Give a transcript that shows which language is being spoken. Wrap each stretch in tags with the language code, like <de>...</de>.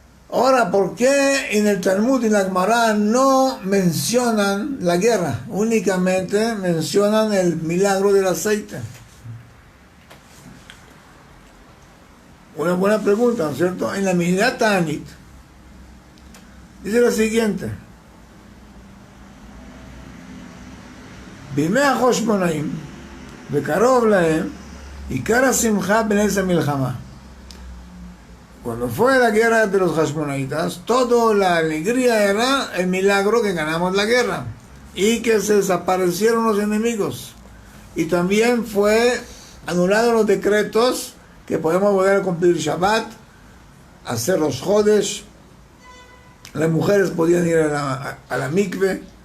<es>Ahora, ¿por qué en el Talmud y en la Gemara no mencionan la guerra? Únicamente mencionan el milagro del aceite. Una buena pregunta, ¿no es cierto? En la Mishnah Ta'anit dice lo siguiente:</es> <he>בימי החשמונאים וקרוב להם עיקר השמחה בנס המלחמה.</he> <es>Cuando fue la guerra de los Hashmonaitas, toda la alegría era el milagro que ganamos la guerra y que se desaparecieron los enemigos. Y también fue anulado los decretos que podemos volver a cumplir Shabbat, hacer los Jodesh, las mujeres podían ir a la mikve.</es>